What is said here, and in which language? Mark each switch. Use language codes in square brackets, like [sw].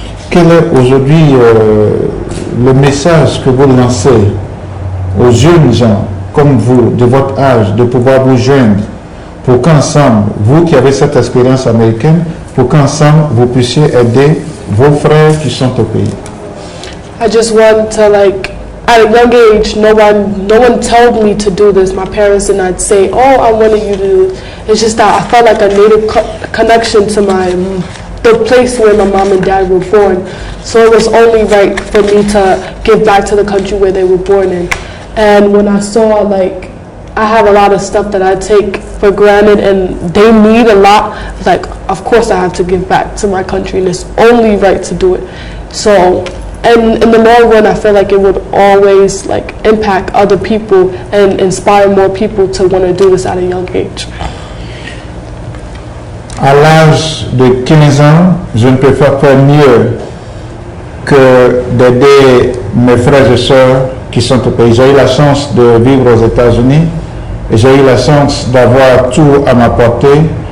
[fr] Quel est aujourd'hui le message que vous lancez aux jeunes gens comme vous, de votre âge, de pouvoir vous joindre, pour qu'ensemble, vous qui avez cette expérience américaine, pour qu'ensemble, vous puissiez aider vos frères qui sont au pays? [en] I just want to, like, at a young age, no one told me to do this. My parents did not say, oh, I wanted you to do this. It's just that I felt like I needed connection to the place where my mom and dad were born. So it was only right for me to give back to the country where they were born in. And when I saw, like, I have a lot of stuff that I take for granted, and they need a lot. Like, of course I have to give back to my country, and it's only right to do it. So, and in the long run, I feel like it would always like impact other people and inspire more people to want to do this at a young age. [fr] À l'âge de 15 ans, je ne peux faire pas mieux que d'aider mes frères et sœurs qui sont au pays. J'ai eu la chance de vivre aux États-Unis et j'ai eu la chance d'avoir tout à ma portée.